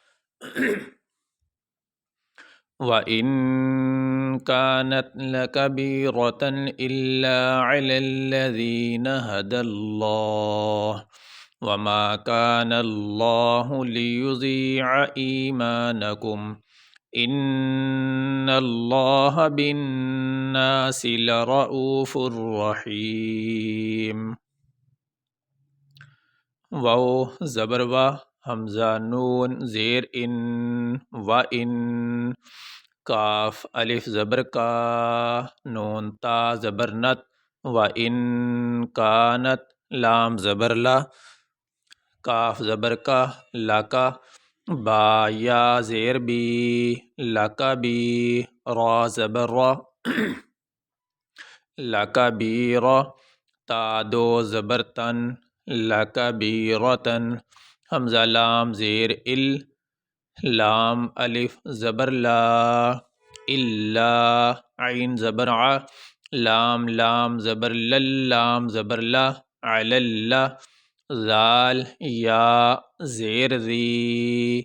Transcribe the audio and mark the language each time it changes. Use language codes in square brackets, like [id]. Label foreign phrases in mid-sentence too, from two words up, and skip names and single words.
[ar] وإن كانت لكبيرة إلا على الذين هدى الله وما كان الله ليضيع إيمانكم إن الله بالناس لرؤوف [ur] رحيم واو زبر و حمزہ نون زیر ان و ان کاف الف زبر کا نون تا زبر نت و ان کانت لام زبر لا کاف زبر کا لاکا با یا زیر بی لکا بی را زبر را لکا بی را تا دو زبر تن لکا بی رتن حمزہ لام زیر ال لام الف زبر لا الا عین زبر ع لام لام زبر لل لام زبر لا علی اللہ ذال یا زیر ذی